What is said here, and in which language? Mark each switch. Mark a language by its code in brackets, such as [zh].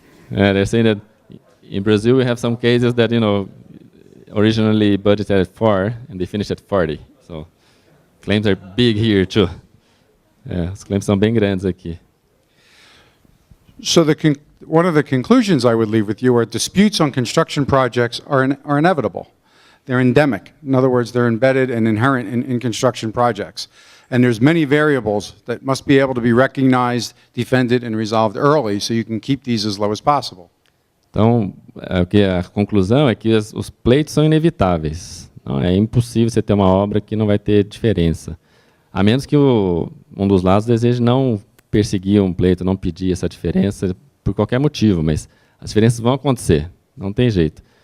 [en] They're saying that in Brazil we have some cases that, originally budgeted at 4 and they finished at 40. So claims are big here too. [pt] Os claims são bem grandes aqui. [en] So one of the conclusions I would leave with you are disputes on construction projects are inevitable. They're endemic. In other words, they're embedded and inherent in construction projects. And there's many variables that must be able to be recognized, defended, and resolved early so you can keep these as low as possible. [pt] Então, a conclusão é que os pleitos são inevitáveis. Não, é impossível você ter uma obra que não vai ter diferença. A menos que um dos lados deseje não perseguir um pleito, não pedir essa diferença por qualquer motivo, mas as diferenças vão acontecer, não tem jeito.